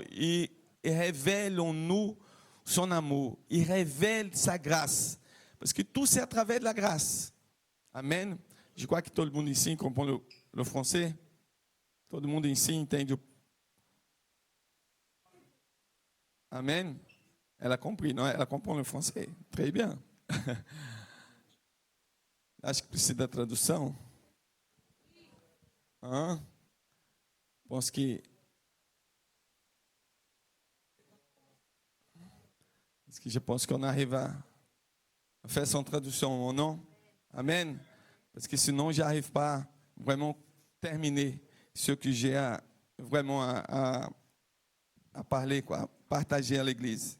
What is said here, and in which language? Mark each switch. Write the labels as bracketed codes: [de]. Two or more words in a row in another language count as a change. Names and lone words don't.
[fr] Il révèle en nous son amour. Il révèle sa grâce. Parce que tout c'est à travers de la grâce. Amen. Je crois que tout le monde ici comprend le français. Tout le monde ici entende. Amen. Elle a compris, [pt] não? Ela [fr] comprend le français. Très bien. [pt] Acho que precisa da tradução. [fr] Pense que je pense qu'on arrive à faire son traduction ou non. Amen. Parce que sinon, je n'arrive pas vraiment terminer ce que j'ai vraiment à parler, quoi, partager à l'église.